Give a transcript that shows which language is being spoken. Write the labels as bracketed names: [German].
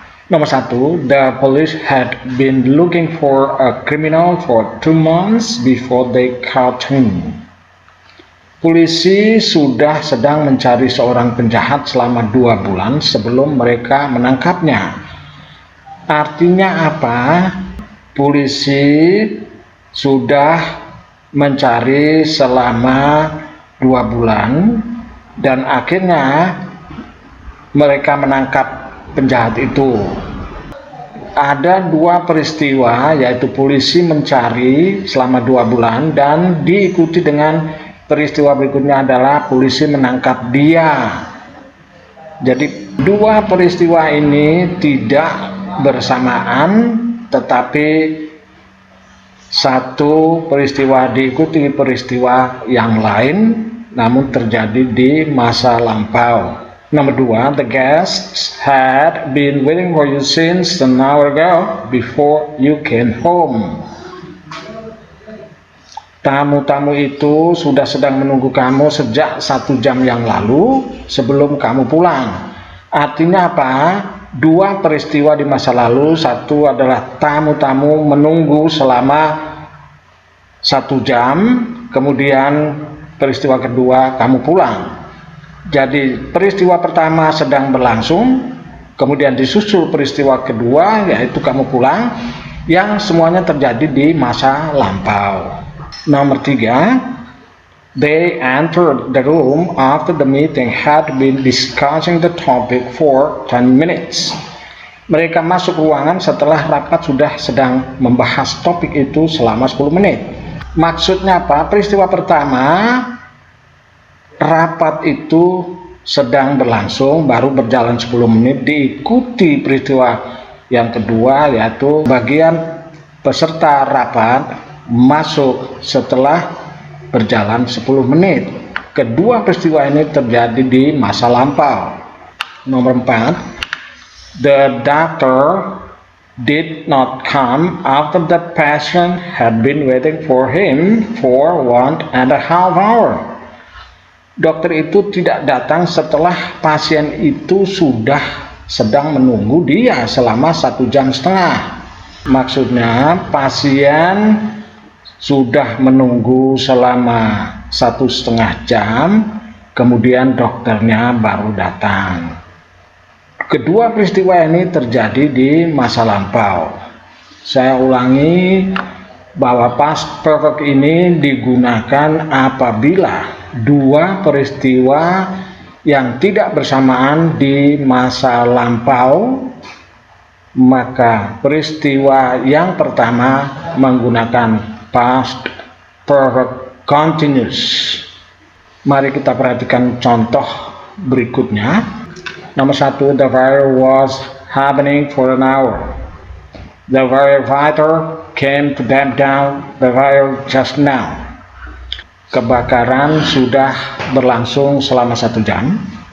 [Indonesian] Nomor 1, [English] the police had been looking for a criminal for 2 months before they caught him. [Indonesian] Polisi sudah sedang mencari seorang penjahat selama 2 bulan sebelum mereka menangkapnya. Artinya apa? Polisi sudah mencari selama 2 bulan dan akhirnya mereka menangkap penjahat itu. Ada 2 peristiwa, yaitu polisi mencari selama 2 bulan dan diikuti dengan peristiwa berikutnya adalah polisi menangkap dia. Jadi 2 peristiwa ini tidak bersamaan, tetapi satu peristiwa diikuti peristiwa yang lain namun terjadi di masa lampau. Nomor 2, [English] the guests had been waiting for you since an hour ago before you came home. [Indonesian] Tamu-tamu itu sudah sedang menunggu kamu sejak 1 jam yang lalu sebelum kamu pulang. Artinya apa? 2 peristiwa di masa lalu. Satu adalah tamu-tamu menunggu selama 1 jam, kemudian peristiwa kedua kamu pulang. Jadi peristiwa pertama sedang berlangsung, kemudian disusul peristiwa kedua yaitu kamu pulang, yang semuanya terjadi di masa lampau. Nomor 3, [English] they entered the room after the meeting had been discussing the topic for 10 minutes. [Indonesian] Mereka masuk ruangan setelah rapat sudah sedang membahas topik itu selama 10 menit. Maksudnya apa? Peristiwa pertama, rapat itu sedang berlangsung, baru berjalan 10 menit, diikuti peristiwa yang kedua, yaitu bagian peserta rapat masuk setelah berjalan 10 menit. Kedua peristiwa ini terjadi di masa lampau. Nomor 4, [English] the doctor did not come after the patient had been waiting for him for 1.5 hours. [Indonesian] Dokter itu tidak datang setelah pasien itu sudah sedang menunggu dia selama 1,5 jam. Maksudnya pasien sudah menunggu selama 1,5 jam, kemudian dokternya baru datang. Kedua peristiwa ini terjadi di masa lampau. Saya ulangi bahwa past perfect ini digunakan apabila dua peristiwa yang tidak bersamaan di masa lampau, maka peristiwa yang pertama menggunakan past perfect continuous. Mari kita perhatikan contoh berikutnya. Nomor 1, [English] the fire was happening for an hour. The firefighter came to damp down the fire just now. [Indonesian] Kebakaran sudah berlangsung selama 1 jam.